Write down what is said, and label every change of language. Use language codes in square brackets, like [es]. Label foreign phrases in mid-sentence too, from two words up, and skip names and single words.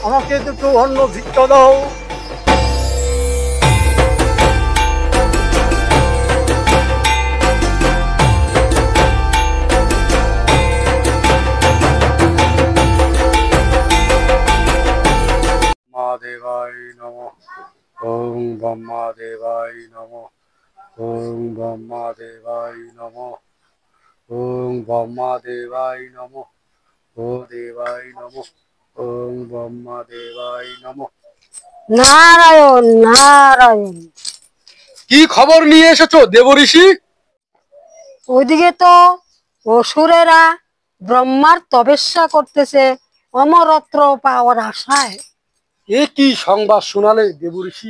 [bn] আমাকে দুটো অন্ন ভিক্ষা দাও। [sa] দেবায় নমঃ। ওং ব্রহ্মা দেবায় নমঃ। ওং ব্রহ্মা দেবায় নমঃ। ওং ব্রহ্মা দেবায় নমঃ। ও দেবায় নমঃ। ওং ব্রহ্মা দেবায় নমঃ। [bn] নারায়ণ নারায়ণ। কি খবর নিয়ে এসেছো দেবঋষি? ওইদিকে তো অসুরেরা ব্রহ্মার তপস্যা করতেছে অমরত্ব পাওয়ার আশায়। এ কি সংবাদ শোনালে দেবঋষি?